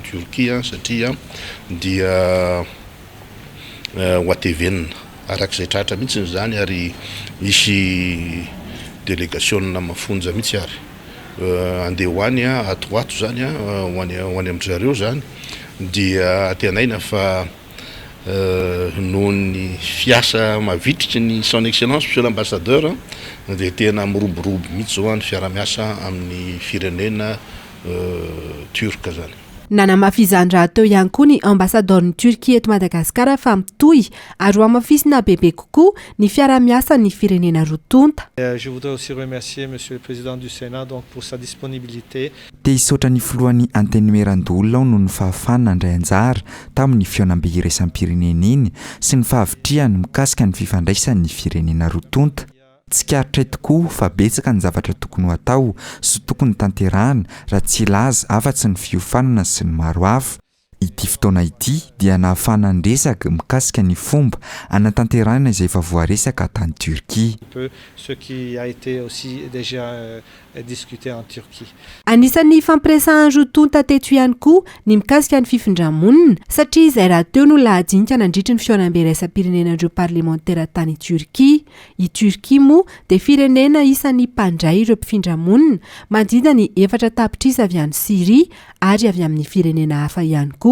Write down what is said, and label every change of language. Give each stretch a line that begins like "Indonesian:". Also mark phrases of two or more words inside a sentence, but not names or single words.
Malagasy: Turquie satria dia hoatevenina arak'izay tratra mihitsy zany ary misy délégation mafonja mihitsy ary andeha hoany atoato zany hoany amin'ny zareo zany dia tenaina fa noho ny fiasa mavitritry ny
French: son excellence monsieur l'ambassadeur
Malagasy: dia tena miroborobo mihitsy zao ny fiara-miasa amin'ny firenena turka zany. Nanamafizan-draha teo ihany koa ny ambassadorny Turquie eto Madagasikara fa mitohy ary hoamafisina bebe kokoa ny fiara-miasa ny firenena rotonta.
French: Je voudrais aussi remercier monsieur le président du Sénat donc pour sa disponibilité.
Malagasy: Dia isotra ny filohan'ny anteny Merandoolona noho ny fahafahana andray anjara tamin'ny fihaonam-be iraisam-pirenena iny sy ny fahavitriany mikasika ny fifandraisan'ny firenena rotonta. Tsy karitra tokoa fa betsaka ny zavatra tokony ho atao sy tokony tanterahana raha tsy laza afa-tsy ny fiofanana sy ny maro hafa. Ity fotoana ity dia nahafahana ndresaka mikasika ny fomba anatanterahana izay efa voaresaka tany Turquie.
French: Ce qui a été aussi déjà discuté en Turquie.
Malagasy: Anisan'ny fampiresahan'ny rotonta teto ihany koa ny mikasika ny fifindra-monina satria izay raha teo no lahajinika nandritra ny fihaonam-be raisam-pirenenandreo parlementaire tany Turquie. I Turquie moa dia firenena isan'ny mpandray ireo mpifindra-monina mandrindra ny 4 tapitrisa avy any Syrie ary avy amin'ny firenena hafa ihany koa.